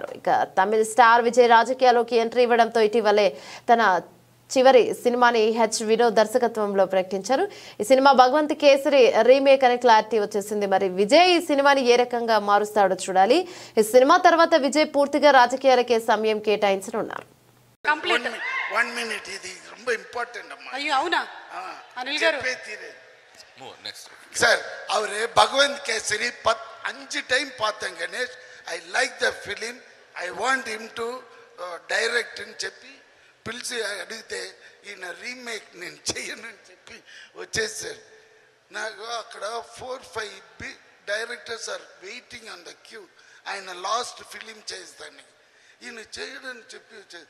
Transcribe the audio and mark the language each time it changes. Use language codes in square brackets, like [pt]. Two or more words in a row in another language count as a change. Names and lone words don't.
[te] ఇక తమిళ స్టార్ విజయ్ రాజకీయాల్లోకి ఎంట్రీ ఇవ్వడంతో ఇటీవలే తన చివరి సినిమాని వినోద్ దర్శకత్వంలో ప్రకటించారు. ఈ సినిమా భగవంత్ కేసరి రీమేక్ అనే క్లారిటీ వచ్చేసింది. మరి విజయ్ ఈ సినిమాని ఏ రకంగా మారుస్తాడో చూడాలి. ఈ సినిమా తర్వాత విజయ్ పూర్తిగా రాజకీయాలకే సమయం కేటాయించనున్నారు. [ta] சார் அவரு பகவந்த் கேசரி 5 டைம் பார்த்தேன் கணேஷ். [en] I like the film, I want him to direct [te] అని చెప్పి పిలిచి అడిగితే ఈయన రీమేక్ నేను చెయ్యను అని చెప్పి వచ్చేసారు. [en] నాకు అక్కడ 4-5 directors are waiting on the queue. [te] ఆయన లాస్ట్ ఫిలిం చేస్తానికి ఈయన చేయడని చెప్పి వచ్చేది.